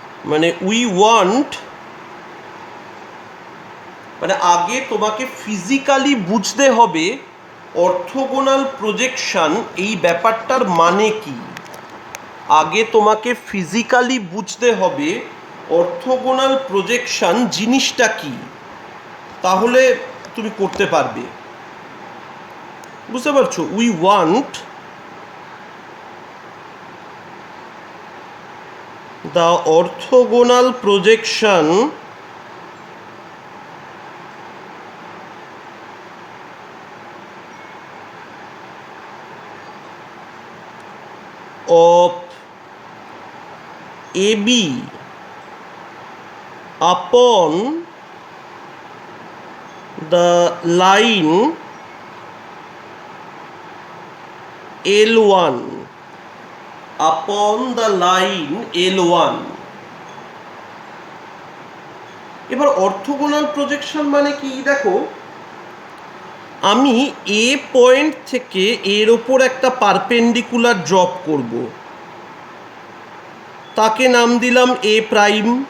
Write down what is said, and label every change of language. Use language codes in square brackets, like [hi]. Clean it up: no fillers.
[bn] মানে [en] we want, [bn] মানে আগে তোমাকে ফিজিক্যালি বুঝতে হবে অর্থোগোনাল প্রজেকশন এই ব্যাপারটার মানে কি। আগে তোমাকে ফিজিক্যালি বুঝতে হবে অর্থোগোনাল প্রজেকশন জিনিসটা কি, তাহলে তুমি করতে পারবে। বুঝতে পারছো? [en] We want the orthogonal projection of AB upon the line L1, upon the line L1। [bn] এবার অর্থোগোনাল প্রজেকশন মানে কি দেখো, আমি এ পয়েন্ট থেকে এর ওপর একটা পারপেন্ডিকুলার ড্রপ করব, তাকে নাম দিলাম এ প্রাইম।